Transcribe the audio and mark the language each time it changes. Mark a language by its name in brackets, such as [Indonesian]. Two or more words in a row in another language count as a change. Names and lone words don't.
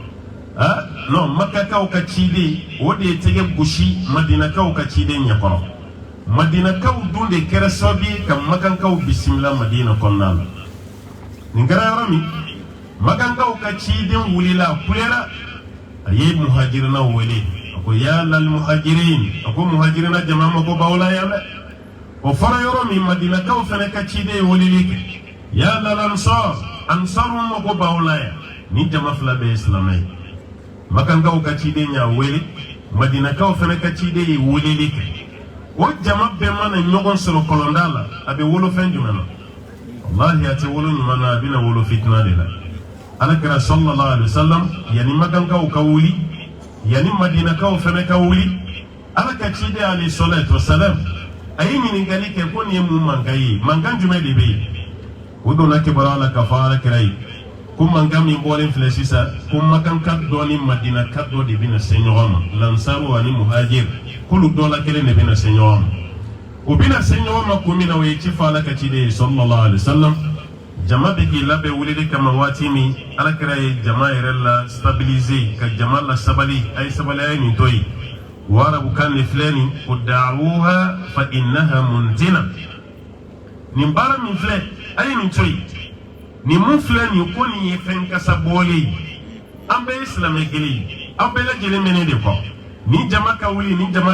[Bambara] non makakaw ka ciden o de ye tigɛ gosi madinakaw ka ciden ɲɛkɔrɔ madinakaw dun de kɛra sababu ye ka makankaw bisimila madina kɔnɔna la nin kɛra yɔrɔ min makankaw ka ciden wulila a kulera a ye muhajirinaw wele a ko [Arabic] يا للمهاجرين [Bambara] a ko muhajirina jama mago b'aw la yan dɛ o fɔra yɔrɔ min madinakaw fana ka ciden ye weleli kɛ [Arabic] يا للأنصار [Bambara] ansaru mago b'aw la yan ni jama fila bɛɛ ye silamɛ ye makankaw ka ciden y'a wele madinakaw fana ka ciden ye weleli kɛ o jama bɛɛ mana ɲɔgɔn sɔrɔ kɔlɔnda la a bɛ wolo fɛn jumɛn na wallahi a tɛ wolo ɲuman na a bɛna wolo fitina de la Alakira [Arabic] صلى الله عليه وسلم [Bambara] yani magankaw ka wuli yani madinakaw fana ka wuli ala ka ciden [Arabic] عليه الصلاة والسلام [Bambara] a ye ɲininkali kɛ ko nin ye mun mankan ye mankan jumɛn de bɛ yen o donna kibaruya la ka fɔ Alakira ye ko mankan min bɔlen filɛ sisan ko makanka dɔ ni madinaka dɔ de bɛna se ɲɔgɔn ma lansaru ani muhajir k'olu dɔ la kelen de bɛna se ɲɔgɔn ma o bɛna se ɲɔgɔn ma kun min na o ye ci fɔ ala ka ciden ye [Arabic] صلى الله عليه وسلم [Bambara] jama bɛ k'i labɛn weleli kama waati min Alakira ye jama yɛrɛ la stabiliser ka jama la sabali a ye sabali a ye nin to yen o arabukan de filɛ nin ko [Arabic] دعوها فإنها منتنة [Bambara] nin baara min filɛ a ye nin to yen nin mun filɛ nin ko nin ye fɛn kasa bɔlen ye an bɛɛ ye silamɛ kelen ye aw bɛɛ lajɛlen bɛ ne de kɔ ni jama ka wuli ni jama